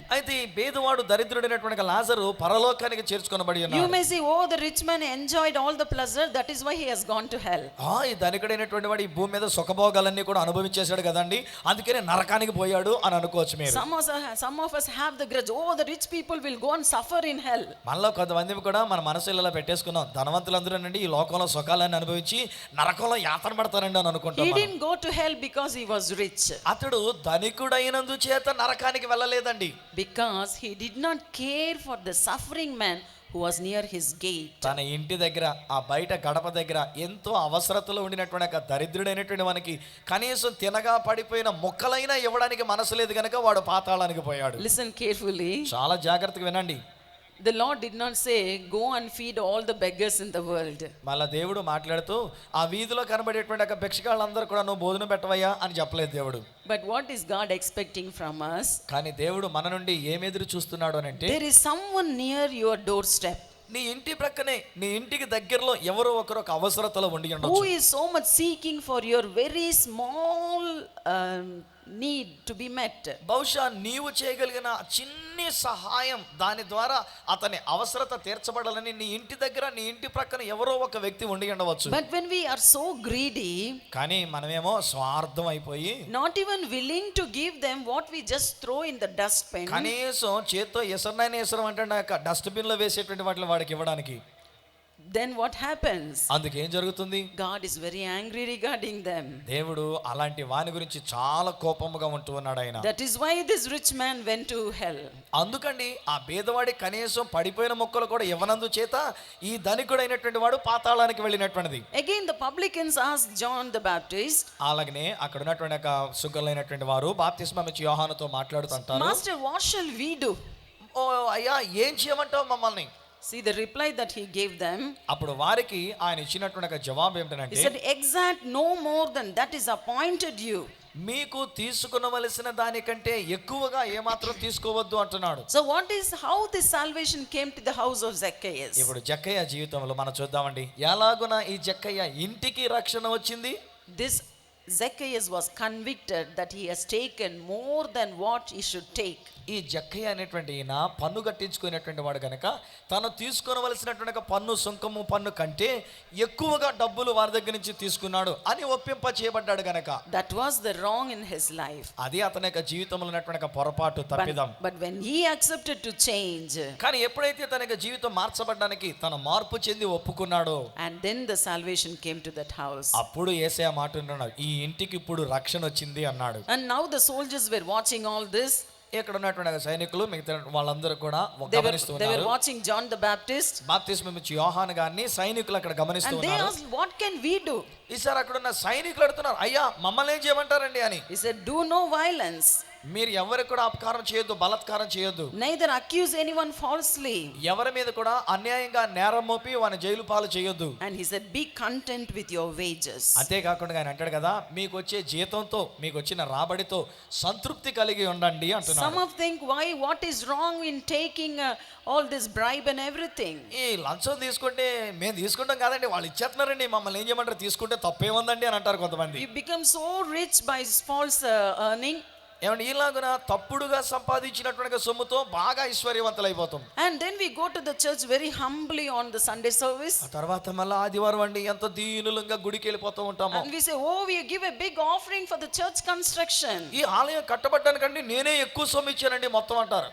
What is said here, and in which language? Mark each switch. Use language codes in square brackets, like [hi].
[te] అయితే ఈ పేదవాడు దరిద్రుడైనటువంటి లాజరు పరలోకానికి చేర్చుకొనబడి ఉన్నాడు. [en] You may say, oh, the rich man enjoyed all the pleasure, that is why he has gone to hell. [te] ఈ ధనికుడైనటువంటి వాడు ఈ భూమి మీద సుఖభోగాలన్నీ కూడా అనుభవించేశాడు కదండి, అందుకనే నరకానికి పోయాడు అని అనుకోవచ్చు మీరు. [en] Some of us have the grudge, oh, the rich people will go and suffer in hell. [te] మనలో కొంతమంది కూడా మన మనసులో ఇలా పెట్టేసుకున్నాం, ధనవంతులందరూ అండి ఈ లోకంలో సుఖాలను అనుభవించి నరకంలో యాతన పడతారండి అని అనుకుంటాం. [en] He didn't go to hell because he was rich. [te] అతడు ధనికుడైనందు చేత నరకానికి వెళ్ళలేదండి. [en] Because he did not care for the suffering man who was near his gate. [te] తన ఇంటి దగ్గర ఆ బయట గడప దగ్గర ఎంతో అవసరతలో ఉండినటువంటి ఒక దరిద్రుడైనటువంటి వానికి కనీసం తినగా పడిపోయిన మొక్కలైనా ఇవ్వడానికి మనసు లేదు కనుక వాడు పాతాళానికి పోయాడు. [en] Listen carefully. [te] చాలా జాగ్రత్తగా వినండి. [en] The Lord did not say, go and feed all the beggars in the world. [te] మళ్ళా దేవుడు మాట్లాడుతూ ఆ వీధిలో కనబడేటువంటి ఒక భిక్షగాళ్ళందరూ కూడా నువ్వు భోజనం పెట్టవయ్యా అని చెప్పలేదు దేవుడు. [en] But what is God expecting from us? [te] కానీ దేవుడు మన నుండి ఏం ఎదురు చూస్తున్నాడు అని అంటే, [en] there is someone near your doorstep. [te] నీ ఇంటి ప్రక్కనే నీ ఇంటికి దగ్గరలో ఎవరో ఒకరు ఒక అవసరతలో ఉండి ఉండొచ్చు. [en] Who is so much seeking for your very small need to be met. [te] బహుశా నీవు చేయగలిగిన చిన్ని సహాయం దాని ద్వారా అతని అవసరత తీర్చబడాలని నీ ఇంటి దగ్గర నీ ఇంటి ప్రక్కన ఎవరో ఒక వ్యక్తి ఉండి ఉండవచ్చు. [en] But when we are so greedy, [te] కానీ మనమేమో స్వార్థం అయిపోయి [en] not even willing to give them what we just throw in the dustbin. [te] కనీసం చేత్తో ఎసరనైనా ఎసరం అంటే డస్ట్బిన్ లో వేసేటువంటి వాటిని వాడికి ఇవ్వడానికి. [en] Then what happens? [te] అందుకేం జరుగుతుంది? [en] God is very angry regarding them. [te] దేవుడు అలాంటి వాని గురించి చాలా కోపముగా ఉంటూ ఉన్నాడు ఆయన. [en] That is why this rich man went to hell. [te] అందుకండి ఆ పేదవాడి కనీసం పడిపోయిన మొక్కలు కూడా ఇవ్వనందు చేత ఈ ధనికుడైనటువంటి వాడు పాతాళానికి వెళ్ళినటువంటిది. [en] Again the publicans asked John the Baptist. [te] అలాగనే అక్కడ ఉన్నటువంటి ఒక సుగ్గలైనటువంటి వారు బాప్తిస్మం ఇచ్చి యోహానుతో మాట్లాడుతుంటారు. [en] Master, what shall we do? [te] ఓ అయ్యా ఏం చేయమంటావు మమ్మల్ని? [en] See the reply that he gave them. [te] అప్పుడు వారికి ఆయన ఇచ్చినటువంటి ఒక జవాబు ఏమిటంటే, [en] he said, exact no more than that is appointed you. [te] మీకు తీసుకొనవలసిన దానికంటే ఎక్కువగా ఏమాత్రం తీసుకోవద్దు అంటున్నాడు. [en] So what is how this salvation came to the house of Zacchaeus? [te] ఇప్పుడు జక్కయ్య జీవితంలో మనం చూద్దామండి, ఎలాగున ఈ జక్కయ్య ఇంటికి రక్షణ వచ్చింది. [en] This Zacchaeus was convicted that he has taken more than what he should take. [te] ఈ జక్కయ్య అనేటువంటి ఈయన పన్ను కట్టించుకునేటువంటి వాడు కనుక తను తీసుకొనవలసినటువంటి పన్ను సుంకము పన్ను కంటే ఎక్కువగా డబ్బులు వారి దగ్గర నుంచి తీసుకున్నాడు అని ఒప్పింప చేయబడ్డాడు కనుక. [en] That was the wrong in his life. [te] అది అతని యొక్క జీవితంలో ఉన్నటువంటి పొరపాటు తప్పిదం. [en] But when he accepted to change, [te] కానీ ఎప్పుడైతే తన యొక్క జీవితం మార్చబడడానికి తన మార్పు చెంది ఒప్పుకున్నాడో, [en] and then the salvation came to that house. [te] అప్పుడు యేసయ్య మాట అంటున్నాడు, ఈ ఇంటికి ఇప్పుడు రక్షణ వచ్చింది అన్నాడు. [en] And now the soldiers were watching all this. [te] ఇక్కడ ఉన్నటువంటి సైనికులు మిగతా వాళ్ళందరూ కూడా [en] they [te] గమనిస్తున్నారు. [en] were watching John the Baptist. [te] బాప్తిస్మం ఇచ్చి యోహాను గారిని సైనికులు అక్కడ గమనిస్తూ [en] And they [te] ఉన్నారు. [en] asked, what can we do? [te] ఈసారి అక్కడ ఉన్న సైనికులు అడుగుతున్నారు, అయ్యా మమ్మల్ని ఏం చేయమంటారండి అని. [en] He said, do no violence. [te] మీరు ఎవరికి కూడా అపకారం చేయొద్దు, బలత్కారం చేయొద్దు. [en] Neither accuse anyone falsely. [te] ఎవరి మీద కూడా అన్యాయంగా నేరం మోపి వాని జైలు పాలు చేయొద్దు. [en] And he said, be content with your wages. [te] అంతేకాకుండా ఆయన అంటాడు కదా, మీకు వచ్చే జీతంతో మీకు వచ్చిన రాబడితో సంతృప్తి కలిగి ఉండండి అంటున్నాడు. [en] Some of think, why, what is wrong in taking all this bribe and everything? [te] ఈ లంచం తీసుకుంటే మేము తీసుకుంటాం కాదండి, వాళ్ళు ఇచ్చేస్తున్నారండి, మమ్మల్ని ఏం చేయమంటారు, తీసుకుంటే తప్పేముందండి అని అంటారు కొంతమంది. [en] You become so rich by false earning. [te] ఏమంటే ఇలాగున తప్పుడుగా సంపాదించినటువంటి సొమ్ముతో బాగా ఐశ్వర్యవంతులైపోతాం. [en] And then we go to the church very humbly on the Sunday service. [te] ఆ తర్వాత మళ్ళీ ఆదివారం అండి ఎంత దీనులంగా గుడికి వెళ్ళిపోతూ ఉంటాము. [en] And we say, oh, we give a big offering for the church construction. [te] ఈ ఆలయం కట్టబడ్డానికండి నేనే ఎక్కువ సొమ్ము ఇచ్చానండి మొత్తం అంటారు.